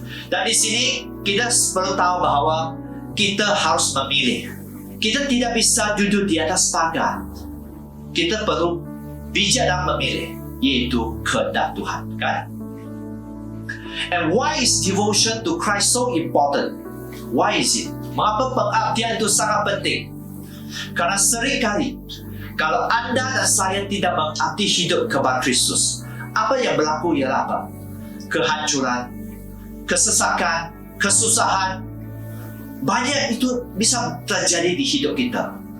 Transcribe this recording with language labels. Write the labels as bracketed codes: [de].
[id] Dan di sini kita perlu tahu bahwa kita harus memilih. Kita tidak bisa duduk di atas pagar. Kita perlu bijak dan memilih, yaitu kehendak Tuhan, kan? [en] And why is devotion to Christ so important? Why is it? [id] Mengapa pengabdian itu sangat penting? Karena seringkali kalau Anda dan saya tidak mengabdi hidup kepada Kristus, apa yang berlaku ialah apa? Kehancuran, kesesakan, kesusahan, banyak itu bisa terjadi di hidup kita.